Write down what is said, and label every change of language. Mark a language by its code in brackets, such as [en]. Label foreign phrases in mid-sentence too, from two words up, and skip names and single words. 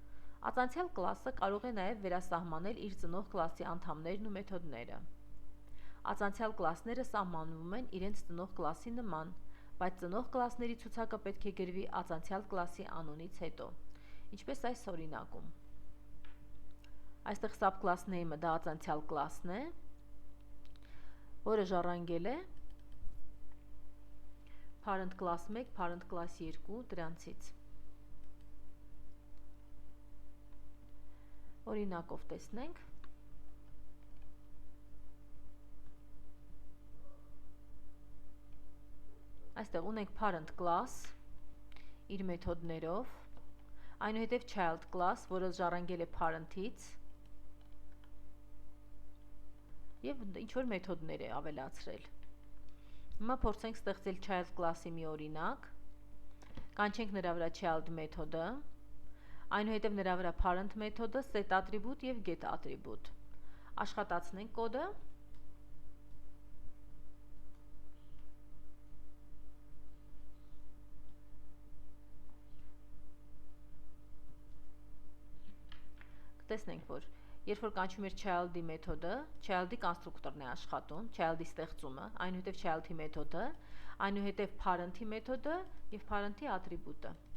[hy] Ածանցյալ կլասը կարող է նաև վերասահմանել իր ծնող կլասի անդամներն ու մեթոդները։ Ածանցյալ կլասները սահմանվում են իրենց ծնող կլասի նման, բայց ծնող կլասների ցուցակը պետք է գրվի ածանցյալ կլասի անունից հետո, ինչպես այս օրինակում։ Այստեղ [en] subclass name- [hy] ը դա ածանցյալ կլասն է, որը ժառանգել է [en] parent class 1, parent class 2 [hy] դրանցից։ Օրինակով տեսնենք։ Այստեղ ունենք [en] parent class [hy] իր մեթոդներով, այնուհետև [en] child class, [hy] որը ժառանգել է parent-ից, և ինչ-որ մեթոդներ է ավելացրել։ Հիմա փորձենք ստեղծել [en] child class- [hy] ի մի օրինակ, կանչենք նրա վրա child մեթոդը, այնուհետև նրա վրա parent մեթոդը, [en] set atribute [hy] և [en] get atribute։ [hy] Աշխատացնենք կոդը։ Տեսնենք, որ երբ որ կանչում էր child-ի մեթոդը, child-ի կոնստրուկտորն է աշխատում, child-ի ստեղծումը, այնուհետև child-ի մեթոդը, այնուհետև parent-ի մեթոդը և parent-ի ատրիբուտը։